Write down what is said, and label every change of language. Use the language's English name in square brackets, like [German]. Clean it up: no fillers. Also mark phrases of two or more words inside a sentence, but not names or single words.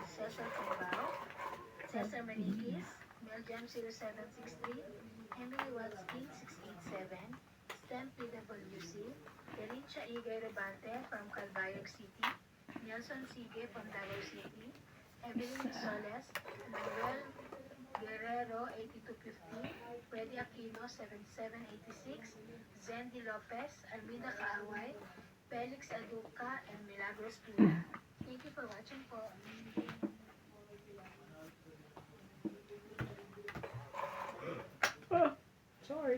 [English] Cesar Cambao, Cesar Maniquis, Meljam 0763, Emily Watsky 687, STEM PWC, Delicia Igay Rebante from Calbayog City, Nelson Sige from Davao City, Evelyn Soles, Manuel Guerrero 8250, Freddy Aquino 7786, Zendy Lopez, Almida Kaaway, Felix Aduca, and Milagros Pina. Thank you for watching po. Sorry.